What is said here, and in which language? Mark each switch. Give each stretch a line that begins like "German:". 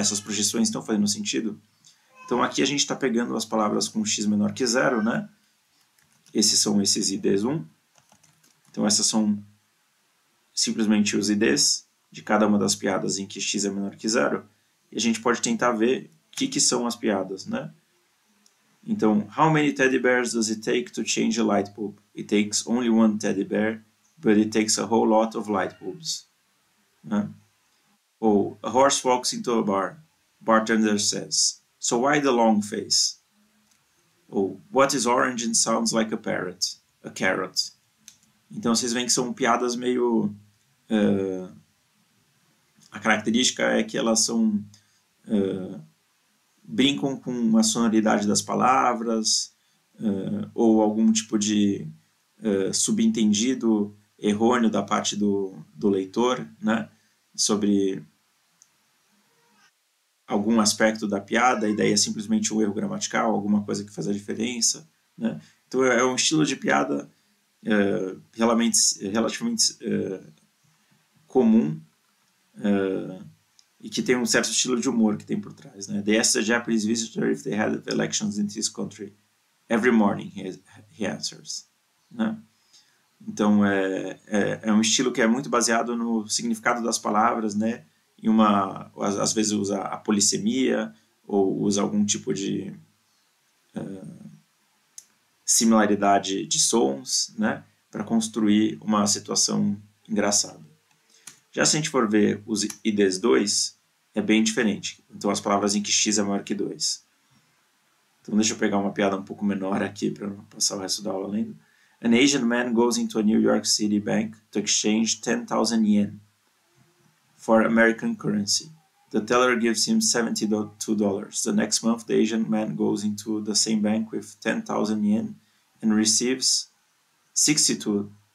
Portuguese: Essas projeções estão fazendo sentido? Então aqui a gente está pegando as palavras com x menor que zero, né? Esses são esses IDs 1. Então essas são simplesmente os IDs de cada uma das piadas em que x é menor que zero. E a gente pode tentar ver o que são as piadas, né?
English: Então, how many teddy bears does it take to change a light bulb? It takes only one teddy bear, but it takes a whole lot of light bulbs. Né? Ou, a horse walks into a bar. Bartender says, so why the long face? Ou, what is orange and sounds like a parrot? A carrot.
Portuguese: Então vocês veem que são piadas meio... a característica é que elas são... brincam com a sonoridade das palavras, ou algum tipo de subentendido errôneo da parte do leitor, né? Sobre algum aspecto da piada, e daí é simplesmente um erro gramatical, alguma coisa que faz a diferença, né? Então é um estilo de piada relativamente comum e que tem um certo estilo de humor que tem por trás, né?
English: They asked a Japanese visitor if they had elections in this country. Every morning he answers, né?
Portuguese: Então é um estilo que é muito baseado no significado das palavras, né? E às vezes usa a polissemia ou usa algum tipo de similaridade de sons, né? Para construir uma situação engraçada. Já se a gente for ver os IDs 2, é bem diferente. Então as palavras em que x é maior que 2. Então deixa eu pegar uma piada um pouco menor aqui para não passar o resto da aula lendo.
English: An Asian man goes into a New York City bank to exchange 10,000 yen for American currency. The teller gives him $72. The next month, the Asian man goes into the same bank with 10,000 yen and receives $62.